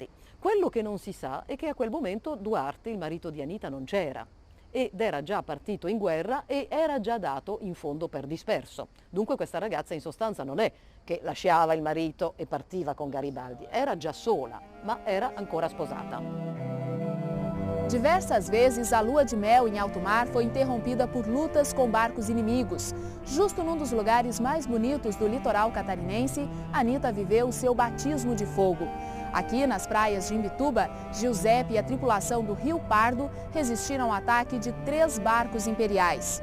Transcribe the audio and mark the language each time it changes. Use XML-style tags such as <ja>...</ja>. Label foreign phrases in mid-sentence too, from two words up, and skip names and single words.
<it>Quello che non si sa è che a quel momento Duarte, il marito di Anita, non c'era ed era già partito in guerra e era già dato in fondo per disperso. Dunque questa ragazza in sostanza non è che lasciava il marito e partiva con Garibaldi, era già sola, ma era ancora sposata.</it> <pt>Diversas vezes, a lua de mel em alto mar foi interrompida por lutas com barcos inimigos. Justo num dos lugares mais bonitos do litoral catarinense, Anita viveu o seu batismo de fogo. Aqui, nas praias de Imbituba, Giuseppe e a tripulação do Rio Pardo resistiram ao ataque de 3 barcos imperiais.</pt>